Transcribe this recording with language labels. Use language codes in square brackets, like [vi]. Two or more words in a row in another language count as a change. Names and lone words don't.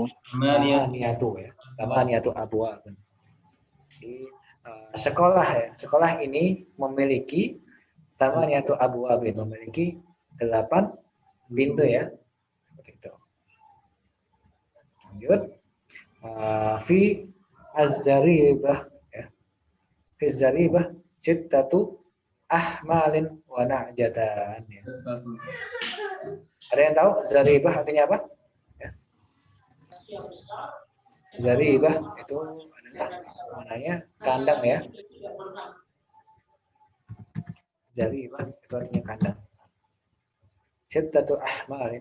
[id] Ya. [ar] ثمانيةُ أبوا. [id] Jadi, sekolah ya. Sekolah ini memiliki [ar] ثمانيةُ أبوابٍ, [id] memiliki 8 pintu ya. Seperti itu. Lanjut. [ar] في الزريبة ya. في الزريبة ستةُ أحمالٍ ونعجةً ya. [id] Ada yang tahu zaribah artinya apa? Ya. Zaribah itu adalah maknanya kandang ya. Zaribah itu artinya kandang. [ar] ستةُ أحمالٍ.